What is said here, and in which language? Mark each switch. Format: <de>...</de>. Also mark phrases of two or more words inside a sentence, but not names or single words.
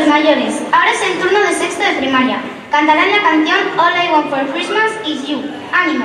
<es>mayores, ahora es el turno de sexto de primaria. Cantarán la canción All I Want for Christmas is You. ¡Ánimo!</es>